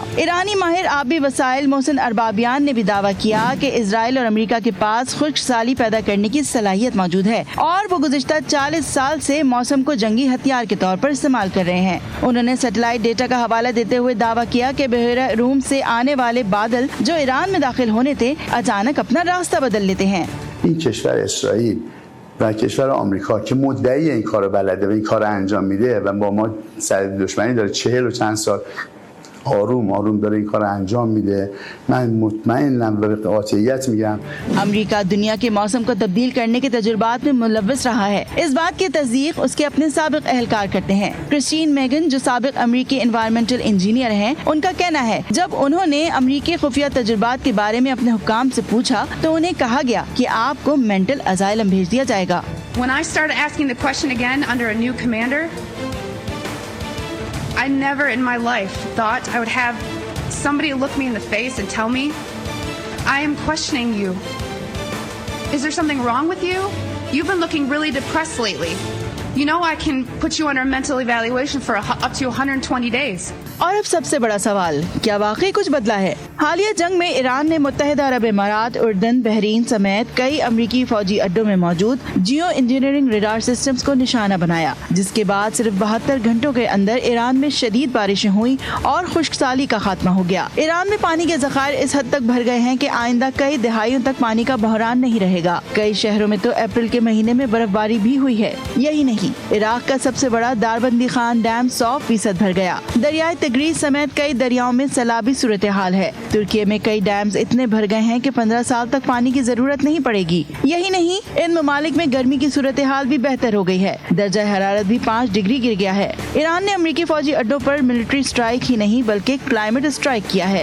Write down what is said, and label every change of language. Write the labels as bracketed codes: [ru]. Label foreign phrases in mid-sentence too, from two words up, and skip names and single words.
[ur] ایرانی ماہر آبی وسائل محسن اربابیان نے بھی دعویٰ کیا کہ اسرائیل اور امریکہ کے پاس خشک سالی پیدا کرنے کی صلاحیت موجود ہے اور وہ گزشتہ 40 سال سے موسم کو جنگی ہتھیار کے طور پر استعمال کر رہے ہیں۔ انہوں نے سیٹلائٹ ڈیٹا کا حوالہ دیتے ہوئے دعویٰ کیا کہ بحیرہ روم سے آنے والے بادل جو ایران میں داخل ہونے تھے اچانک اپنا راستہ بدل لیتے ہیں۔ [fa] این کشور اسرائیل و کشور آمریکا که مدعی این کارو بلده و این کارو انجام میده و با ما سر دشمنی داره 40 و چند سال آروم داره این کار انجام میده، من مطمئنم و به قاطعیت میگم [ur] امریکہ دنیا کے موسم کو تبدیل کرنے کے تجربات میں ملوث رہا ہے۔ اس بات کی تصدیق اس کے اپنے سابق اہلکار کرتے ہیں۔ کرسٹین میگن جو سابق امریکی [en] environmental engineer [ur] ہیں، ان کا کہنا ہے جب انہوں نے امریکی خفیہ تجربات کے بارے میں اپنے حکام سے پوچھا تو انہیں کہا گیا کہ آپ کو [en] mental asylum [ur] بھیج دیا جائے گا۔ [en] When I started asking the question again under a new commander, I never in my life thought I would have somebody look me in the face and tell me, I am questioning you. Is there something wrong with you? You've been looking really depressed lately. You know I can put you under mental evaluation for up to 120 days. [ur] اور اب سب سے بڑا سوال، کیا واقعی کچھ بدلا ہے؟ حالیہ جنگ میں ایران نے متحدہ عرب امارات، اردن، بحرین سمیت کئی امریکی فوجی اڈوں میں موجود [en] geo engineering radar systems [ur] کو نشانہ بنایا، جس کے بعد صرف 72 گھنٹوں کے اندر ایران میں شدید بارشیں ہوئیں اور خشک سالی کا خاتمہ ہو گیا۔ ایران میں پانی کے ذخائر اس حد تک بھر گئے ہیں کہ آئندہ کئی دہائیوں تک پانی کا بحران نہیں رہے گا۔ کئی شہروں میں تو اپریل کے مہینے میں برف باری بھی ہوئی ہے۔ یہی نہیں نہیں. عراق کا سب سے بڑا داربندی خان ڈیم 100% بھر گیا. دریائے تگرس سمیت کئی دریاؤں میں سیلابی صورت حال ہے. ترکی میں کئی ڈیمز اتنے بھر گئے ہیں کہ 15 سال تک پانی کی ضرورت نہیں پڑے گی. یہی نہیں، ان ممالک میں گرمی کی صورت حال بھی بہتر ہو گئی ہے. درجہ حرارت بھی 5 ڈگری گر گیا ہے۔ ایران نے امریکی فوجی اڈوں پر [en] military strike [ur] ہی نہیں بلکہ [en] climate strike [ur] کیا ہے.